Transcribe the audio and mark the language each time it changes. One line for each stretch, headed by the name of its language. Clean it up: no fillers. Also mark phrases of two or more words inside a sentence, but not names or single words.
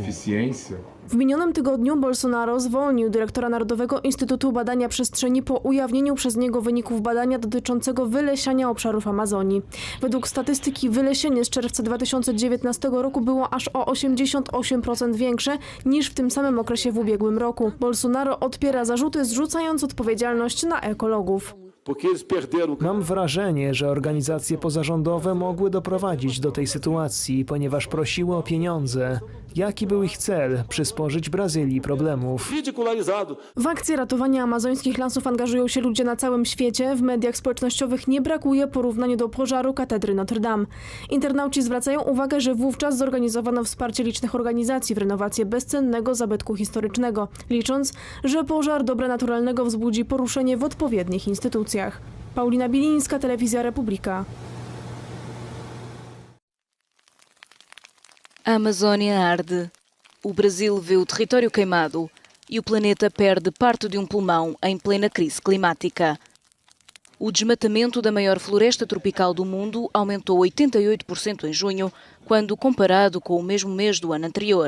Polish: W minionym tygodniu Bolsonaro zwolnił dyrektora Narodowego Instytutu Badania Przestrzeni po ujawnieniu przez niego wyników badania dotyczącego wylesiania obszarów Amazonii. Według statystyki wylesienie z czerwca 2019 roku było aż o 88% większe niż w tym samym okresie w ubiegłym roku. Bolsonaro odpiera zarzuty, zrzucając odpowiedzialność na ekologów.
Portuguese: porque eles perderam.
Polish: Mam wrażenie, że organizacje pozarządowe mogły doprowadzić do tej sytuacji, ponieważ prosiły o pieniądze. Jaki był ich cel? Przysporzyć Brazylii problemów. W akcję ratowania amazońskich lasów angażują się ludzie na całym świecie. W mediach społecznościowych nie brakuje porównania do pożaru katedry Notre Dame. Internauci zwracają uwagę, że wówczas zorganizowano wsparcie licznych organizacji w renowację bezcennego zabytku historycznego, licząc, że pożar dobra naturalnego wzbudzi poruszenie w odpowiednich instytucjach. Paulina Bilińska, Telewizja Republika.
Portuguese: A Amazônia arde. O Brasil vê o território queimado e o planeta perde parte de pulmão em plena crise climática. O desmatamento da maior floresta tropical do mundo aumentou 88% em junho, quando comparado com o mesmo mês do ano anterior.